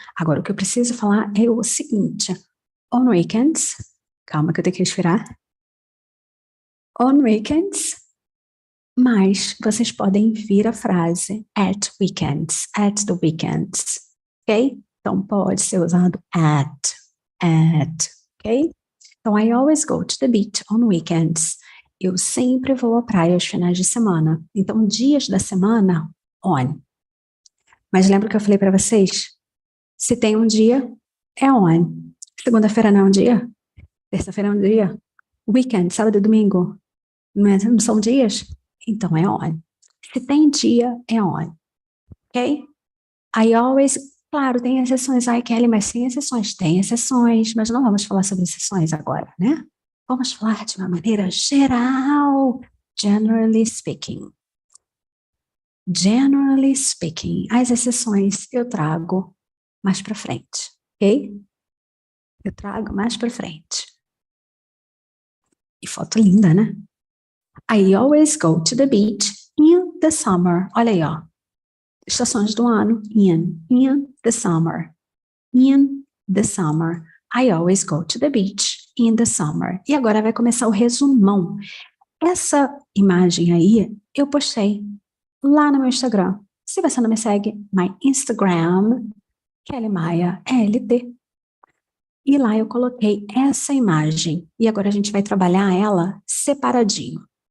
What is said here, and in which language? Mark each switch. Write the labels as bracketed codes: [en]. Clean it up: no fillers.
[pt] Agora, o que eu preciso falar é o seguinte, [en] on weekends, [pt] calma que eu tenho que respirar, on weekends, mas vocês podem vir a frase [en] at the weekends, [pt] ok? Então, pode ser usado at, ok? [en] Então, I always go to the beach on weekends. [pt] Eu sempre vou à praia aos finais de semana. Então, dias da semana, on. Mas lembra que eu falei para vocês? Se tem um dia, é on. Segunda-feira não é um dia? Terça-feira é um dia? Weekend, sábado e domingo, não são dias? Então, é on. Se tem dia, é on. Ok? [en] I always... [pt] Claro, tem exceções, ai Kelly, mas sem exceções. Tem exceções, mas não vamos falar sobre exceções agora, né? Vamos falar de uma maneira geral. [en] Generally speaking. Generally speaking. [pt] As exceções eu trago mais para frente, ok? Eu trago mais para frente. E foto linda, né? [en] I always go to the beach in the summer. [pt] Olha aí, ó. Estações do ano, [en] in the summer, in the summer. I always go to the beach in the summer. [pt] E agora vai começar o resumão. Essa imagem aí eu postei lá no meu Instagram. Se você não me segue, my Instagram, Kelly Maia, LT. E lá eu coloquei essa imagem. E agora a gente vai trabalhar ela separadinho.